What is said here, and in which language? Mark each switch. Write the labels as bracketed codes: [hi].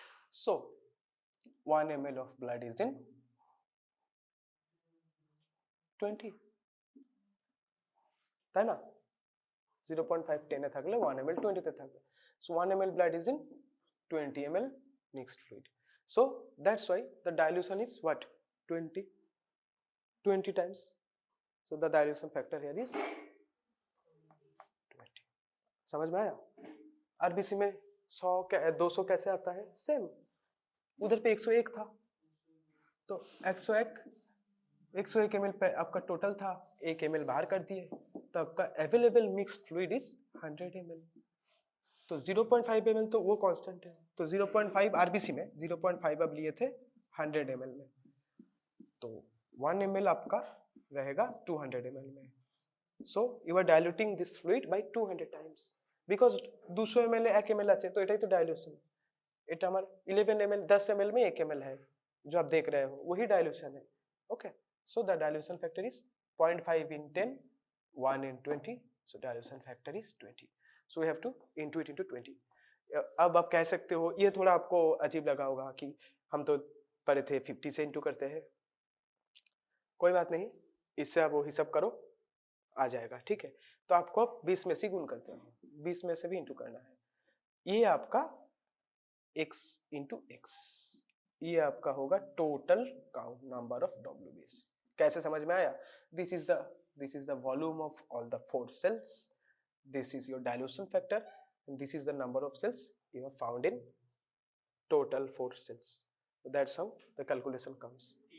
[en] So 1 ml of blood is in 20, [bn] তাই না? 0.5 10 এ থাকলে 1 ml 20 তে থাকবে। [en] So 1 ml blood is in 20 ml mixed fluid. So that's why the dilution is what? 20 times. So the dilution factor here is 20. [hi] समझ में आया? RBC में 200 कैसे आता है? सेम, उधर पे 101 था, तो 101 ml पे आपका टोटल था, 1 ml बाहर कर दिए, तो आपका [en] Available mixed fluid is 100 ml। [hi] तो 0.5 ml तो वो कांस्टेंट है, तो 0.5 आरबीसी में 0.5 अब लिए थे 100 ml में, तो 1 ml आपका रहेगा 200 ml में। [en] So you are diluting this fluid by 200 times because 200 ml 1 ml আছে, तो [bn] এটাই তো [en] Dilution. [bn] এটা আমার [hi] 11 ml 10 ml में 1 ml है, जो आप देख रहे हो वही डाइल्यूशन है। [en] Okay, so the dilution factor is 0.5 in 10, 1 in 20, so dilution factor is 20. So we have to into it into 20. [hi] अब आप कह सकते हो, ये थोड़ा आपको अजीब लगा होगा कि हम तो पढ़े थे 50 से इंटू करते हैं, कोई बात नहीं, इससे आप वो हिसाब करो, आ जाएगा, ठीक है। तो आपको 20 में से गुण करते हो, 20 में से भी इंटू करना है, ये आपका x इंटू x, ये आपका होगा total count number of WBC। कैसे समझ में आया? [en] This is the volume of all the 4 cells, this is your dilution factor, and this is the number of cells you have found in total 4 cells. So that's how the calculation comes.